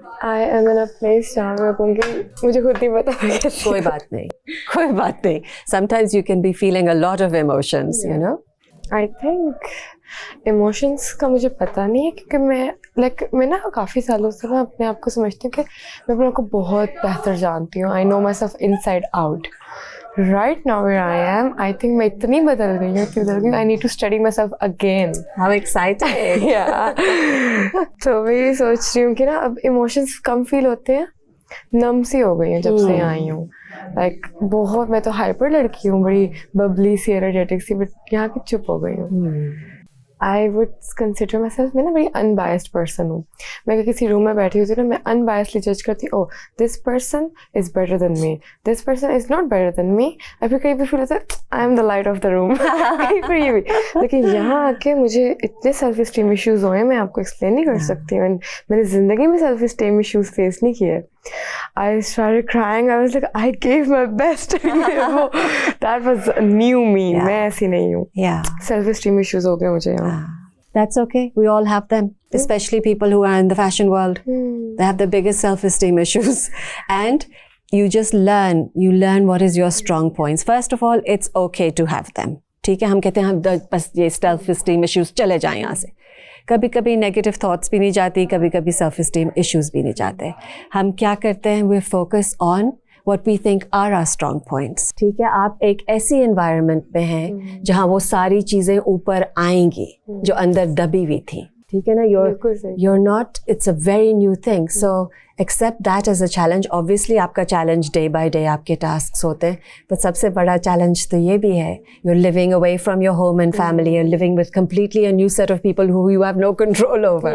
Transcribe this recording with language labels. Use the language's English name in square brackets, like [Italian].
[English] I am in a place [Hindi] जहाँ मैं कहूँगी मुझे खुद नहीं पता. कोई बात नहीं, कोई बात नहीं. [English] Sometimes you can be feeling a lot of emotions, you know. I think [Hindi] emotions का मुझे पता नहीं है, क्योंकि मैं ना काफ़ी सालों से ना अपने आप को समझती हूँ कि मैं अपने आप को बहुत बेहतर जानती हूँ. [English] I know myself inside out. Right now where I am, I think [Hindi] मैं इतनी बदल गई हूँ. [English] I need to study myself again. How exciting! Yeah. [Hindi] तो मैं ये सोच रही हूँ कि ना अब इमोशंस कम फील होते हैं, नम सी हो गई हूँ जब से आई हूँ. लाइक बहुत, मैं तो हाइपर लड़की हूँ, बड़ी बबली सी एनर्जेटिक सी, बट यहाँ की चुप हो गई हूँ. [English] I would consider myself, [Hindi] मैं ना बड़ी अनबायस्ड पर्सन हूँ. मैं अगर किसी रूम में बैठी होती हूँ ना, मैं अनबायस्डली जज करती हूँ, [English] oh this person is better than me, [Hindi] this person is not better than मी. और फिर कहीं भी फील होता है [English] I am the light of the room. [Hindi] कहीं पर ये भी. लेकिन यहाँ आके मुझे इतने सेल्फ इस्टीम इशूज़ हुए हैं, मैं आपको एक्सप्लेन नहीं कर सकती हूँ. मैंने ज़िंदगी में सेल्फ इस्टीम इशूज़ फेस नहीं किए. [English] I started crying. I was like, I gave my best. That was new me. [Hindi] मैं ऐसी नहीं हूँ. [English] Yeah. [Hindi] Self-esteem issues हो गए मुझे यहाँ. [English] That's okay. We all have them, especially people who are in the fashion world. They have the biggest self-esteem issues. And you just learn. You learn what is your strong points. First of all, it's okay to have them. [Hindi] ठीक है, हम कहते हैं हम बस ये self-esteem issues चले जाएं यहाँ से. कभी कभी नेगेटिव थॉट्स भी नहीं जाती, कभी कभी सेल्फ इस्टीम इश्यूज भी नहीं जाते. हम क्या करते हैं, [English] We focus on what we think are our strong points. [Hindi] ठीक है, आप एक ऐसी एनवायरनमेंट में हैं जहाँ वो सारी चीज़ें ऊपर आएंगी जो अंदर दबी हुई थी. ठीक है ना, [English] you're not, it's a very new thing. So accept that as a challenge. Obviously [Hindi] आपका [English] challenge day by day [Hindi] आपके tasks होते हैं, [English] but [Hindi] सबसे बड़ा challenge तो ये भी है, [English] you're living away from your home and family, you're living with completely a new set of people who you have no control over.